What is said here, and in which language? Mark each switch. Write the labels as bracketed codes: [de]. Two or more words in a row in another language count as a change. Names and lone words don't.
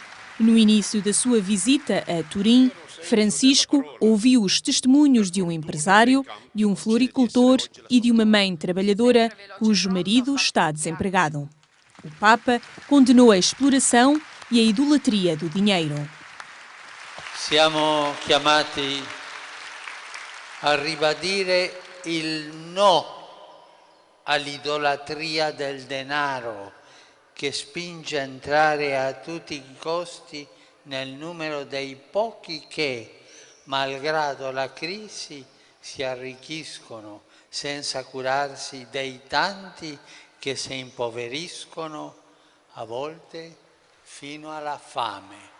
[pt] No início da sua visita a Turim, Francisco ouviu os testemunhos de um empresário, de um floricultor e de uma mãe trabalhadora cujo marido está desempregado. O Papa condenou a exploração e a idolatria do dinheiro. [it] Siamo chiamati a ribadire il no all'idolatria del denaro, che spinge a entrare a tutti i costi nel numero dei pochi che, malgrado la crisi, si arricchiscono senza curarsi dei tanti che si impoveriscono, a volte fino alla fame.